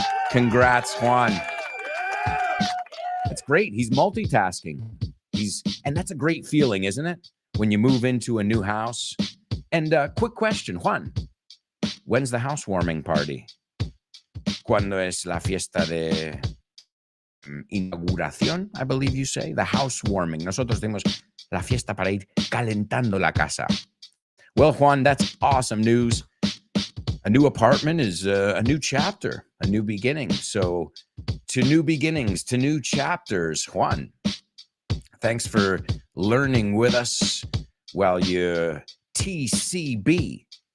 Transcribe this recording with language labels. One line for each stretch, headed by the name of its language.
English: Congrats, Juan. That's great. He's multitasking. And that's a great feeling, isn't it? When you move into a new house. And quick question, Juan. When's the housewarming party?
Spanish: ¿Cuándo es la fiesta de inauguración?
English: I believe you say. The housewarming.
Spanish: Nosotros tenemos la fiesta para ir calentando la casa.
English: Well, Juan, that's awesome news. A new apartment is a new chapter, a new beginning. So to new beginnings, to new chapters, Juan. Thanks for learning with us while you TCB.